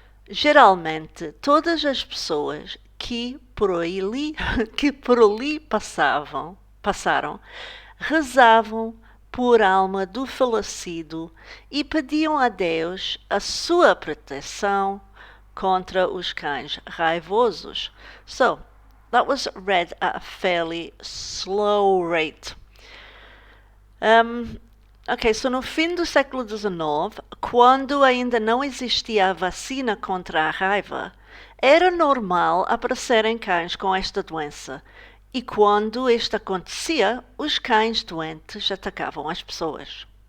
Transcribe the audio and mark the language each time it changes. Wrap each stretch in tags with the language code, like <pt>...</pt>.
<pt>Geralmente, todas as pessoas que por ali passaram, rezavam por alma do falecido e pediam a Deus a sua proteção contra os cães raivosos.</pt> <en>So, that was read at a fairly slow rate.</en> <pt>Ok, so no fim do século XIX, quando ainda não existia a vacina contra a raiva, era normal aparecerem cães com esta doença. E quando isto acontecia, os cães doentes atacavam as pessoas.</pt>